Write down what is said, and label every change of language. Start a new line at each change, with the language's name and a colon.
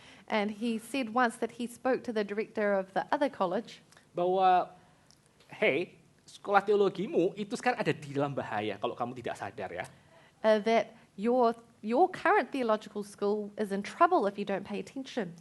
English: And he said once that he spoke to the director of the other college,
Indonesian: bahwa hey, sekolah teologimu itu sekarang ada di dalam bahaya kalau kamu tidak sadar ya.
English: that your current theological school is in trouble if you don't pay attention.